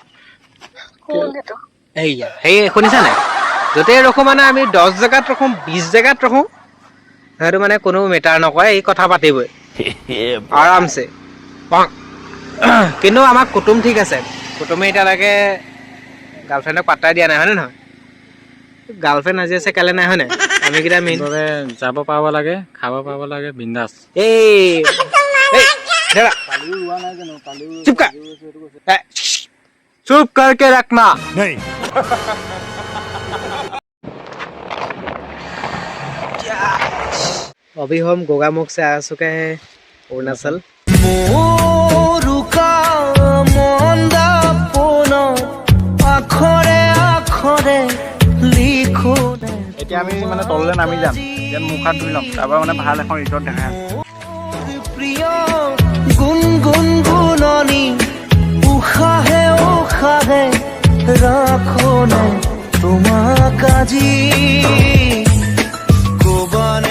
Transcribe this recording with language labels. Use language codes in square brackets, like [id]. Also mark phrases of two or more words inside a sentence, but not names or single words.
[as] এইয়া সেই শুনিছা নাই য'তেই ৰখোঁ মানে আমি 10 জেগাত ৰখোঁ 20 জেগাত ৰখোঁ সেইটো মানে কোনো মেটাৰ নকৰে এই কথা পাতিবই আৰামছে কিন্তু আমাৰ কুটুম ঠিক আছে কুটুমে এতিয়ালৈকে গাৰ্লফ্ৰেণ্ডক পাত্তাই দিয়া নাই হয়নে নহয় গাৰ্লফ্ৰেণ্ড আজি আছে কাইলৈ নাই হয়নে আমি কেইটা মেইন যাব পাব লাগে খাব পাব লাগে বিন্দাছ [hi] चुप करके रखना नहीं। अभी हम गोगामुख से आ चुके हैं अरुणाचल [as] এতিয়া আমি মানে তললৈ নামি যাম যেন মুখ হাত ধুই ল'ম তাৰপৰা মানে ভাল এখন ৰিজৰ্ট দেখাই আছে গুণগুণগুণনি উশাহে উশাহে ৰাখো নে তোমাক আজি ক'বানে